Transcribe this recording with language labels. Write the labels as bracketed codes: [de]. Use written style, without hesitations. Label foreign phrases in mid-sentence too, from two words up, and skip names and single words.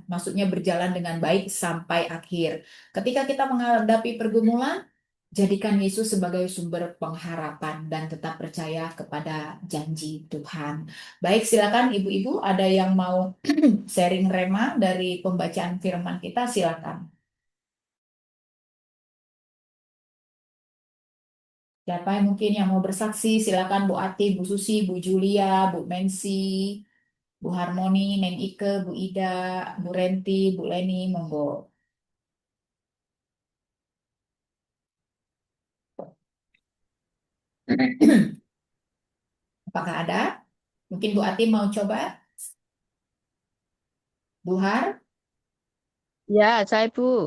[id] Maksudnya berjalan dengan baik sampai akhir. Ketika kita menghadapi pergumulan, jadikan Yesus sebagai sumber pengharapan dan tetap percaya kepada janji Tuhan. Baik, silakan ibu-ibu ada yang mau sharing rema dari pembacaan firman kita, silakan. Siapa yang mungkin yang mau bersaksi, silakan Bu Ati, Bu Susi, Bu Julia, Bu Mensi, Bu Harmoni, Neng Ike, Bu Ida, Bu Renti, Bu Leni, monggo. Apakah ada? Mungkin Bu Ati mau coba? Bu Har? Ya, saya Bu.